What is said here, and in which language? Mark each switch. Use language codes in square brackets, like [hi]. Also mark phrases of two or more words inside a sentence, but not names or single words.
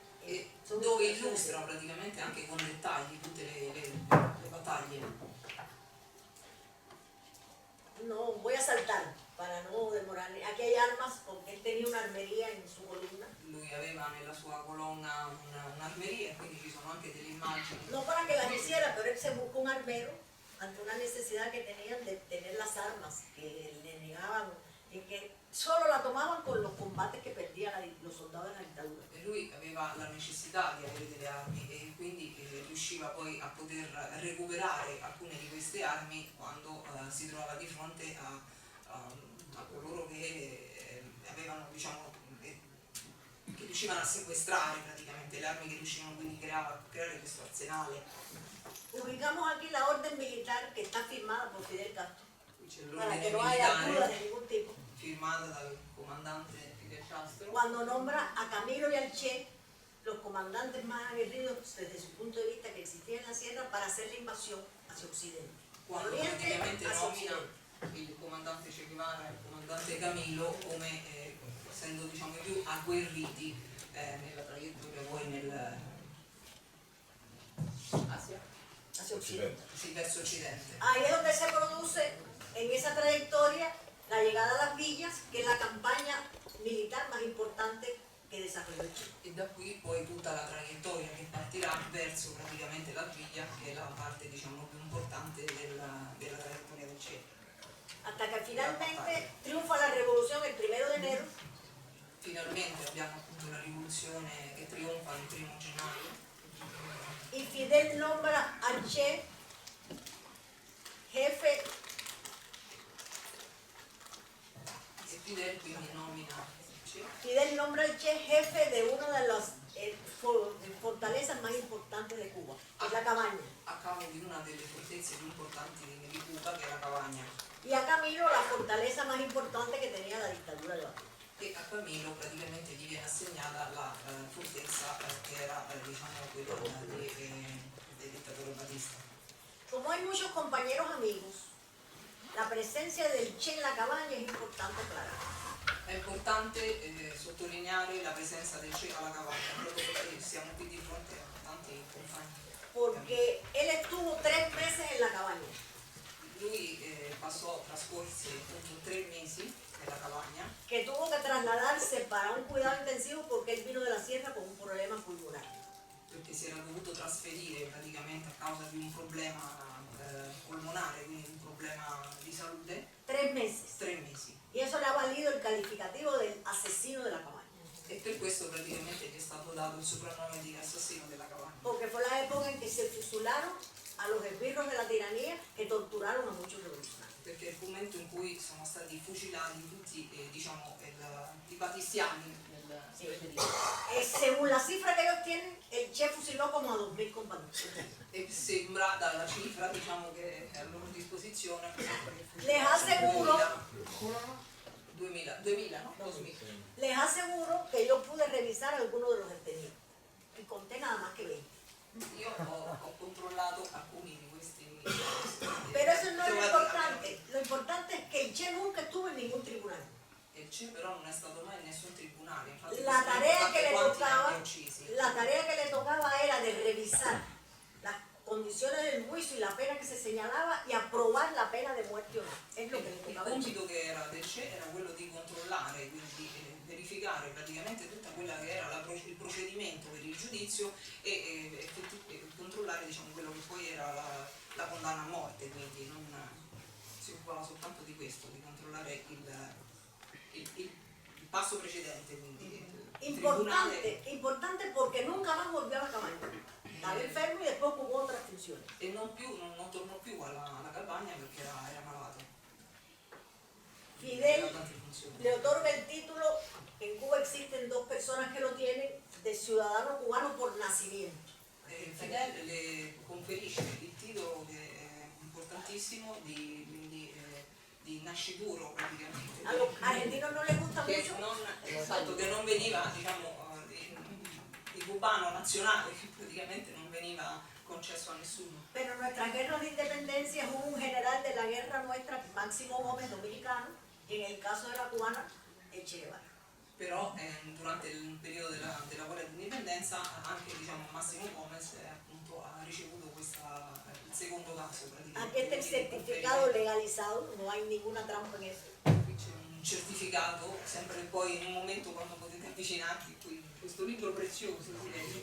[it] e [es] Son [it] dove [es] ilustraciones. [it] illustra praticamente anche con dettagli tutte le battaglie. [es] No, voy a saltar para no demorar. Aquí hay armas porque él tenía una armería en su columna. [it] Lui aveva nella sua colonna un'armeria, quindi ci sono anche delle immagini. [es] No para que las hiciera, pero él se buscó un armero ante una necesidad que tenían de tener las armas que le negaban y que solo la tomaban con los combates que perdían los soldados de la dictadura. [it] E lui aveva la necessità di avere delle armi e quindi riusciva poi a poter recuperare alcune di queste armi quando si trovava di fronte a coloro che avevano, diciamo, che riuscivano a sequestrare praticamente le armi, che riuscivano quindi a creare questo arsenale. [es] Ubicamos aquí la orden militar que está firmada por Fidel Castro, [it] Qui c'è [es] para [it] l'ordine [es] que no haya dudas [it] militare [es] de ningún tipo. [it] firmata dal comandante Fidel Castro, [es] Cuando nombra a Camilo y al Che, los comandantes más aguerridos desde su punto de vista que existían en la sierra, para hacer la invasión hacia Occidente. [it] quando Oriente praticamente [es] hacia [it] nomina [es] Occidente. [it] il comandante Che Guevara e il comandante Camillo come essendo, diciamo, i più agguerriti nella traiettoria poi [es] Hacia Occidente. [it] sì, verso occidente. [es] Ahí es donde se produce en esa trayectoria la llegada a las villas, que es la campaña militar más importante che desarrollò il Che. [it] E da qui poi tutta la traiettoria che partirà verso praticamente la Villa, che è la parte, diciamo, più importante della traiettoria del Che. [es] Hasta que finalmente triunfa la revolución el 1 de enero [it] Finalmente abbiamo appunto la rivoluzione che trionfa il 1° gennaio [es] y Fidel nombra al Che jefe, [it] e Fidel quindi nomina Che [es] Fidel nombra al Che jefe de una de las fortalezas más importantes de Cuba, que es la Cabaña. [it] a capo di una delle fortezze più importanti di Cuba, che è la Cavagna, [es] Y a Camilo la fortaleza más importante que tenía la dictadura de Batista. [it] e a Camilo praticamente gli viene assegnata la fortezza che era, diciamo, quella del dittatore Batista. [es] Como hay muchos compañeros amigos, la presencia del Che en la Cabaña es importante aclarar. [it] È importante sottolineare la presenza del Che alla Cavagna, proprio perché siamo qui di fronte a tanti compagni. [es] Porque él estuvo 3 meses en la Cabaña. [it] Lui trascorse appunto 3 mesi nella Cavagna, [es] Que tuvo que trasladarse para un cuidado intensivo porque él vino de la sierra con un problema pulmonar. [it] perché si era dovuto trasferire praticamente a causa di un problema polmonare, quindi un problema di salute, [es] 3 meses. [it] 3 mesi. [es] calificativo del asesino de la cabaña. [it] E per questo praticamente gli è stato dato il soprannome di assassino della capanna. [es] Porque fue la época en que se fusilaron a los esbirros de la tiranía que torturaron a muchos revolucionarios. [it] Perché è il momento in cui sono stati fucilati tutti diciamo, i battistiani del periodo. [es] Según la cifra que ellos tienen, el Che fusiló como a 2.000 compañeros. [it] E sembra dalla cifra diciamo, che è a loro disposizione [es] Les aseguro, [it] 2000, no? 2000. [es] les aseguro que yo pude revisar algunos de los detenidos y conté nada más que 20. [it] Io ho controllato alcuni di questi. [es] Pero eso no es lo [it] trovati [es] importante. Lo importante es que el Che nunca estuvo en ningún tribunal. [it] Il CE però non è stato mai in nessun tribunale. Infatti, [es] La tarea que le [it] quanti [es] tocaba, [it] hanno uccisi. [es] la tarea que le tocaba era de revisar las condiciones del juicio y la pena que se señalaba y aprobar la pena de muerte o no. Es lo que le [it] Il [es] tocaba. al Che. [it] compito che era del CE era quello di controllare, quindi verificare praticamente tutta quella che era il procedimento per il giudizio e controllare diciamo, quello che poi era la condanna a morte, quindi non si occupava soltanto di questo, di controllare il passo precedente, quindi il tribunale, [es] Importante porque nunca más volvió a la cabaña. Estaba enfermo y después jugó otras funciones. [it] e non tornò più alla campagna perché era malato. [es] Fidel [it] Aveva tante funzioni. [es] le otorga el título, en Cuba existen dos personas que lo tienen, de ciudadano cubano por nacimiento. [it] Fidel le conferisce il titolo che è importantissimo di nascituro praticamente. [es] A los argentinos no les gusta Che mucho. [it] che non veniva diciamo di cubano nazionale, che praticamente non veniva concesso a nessuno. [es] Pero en nuestras guerras de independencia hubo un general de la guerra nuestra, Máximo Gómez, dominicano, y en el caso de la cubana, el Che Guevara. [it] Però durante il periodo della guerra di indipendenza anche diciamo, Massimo Gomez appunto, ha ricevuto il secondo caso praticamente. [es] Aquí está el certificado legalizado, no hay ninguna trampa en eso. [it] Qui c'è un certificato, sempre poi in un momento quando potete avvicinarvi, qui questo libro prezioso, si legge.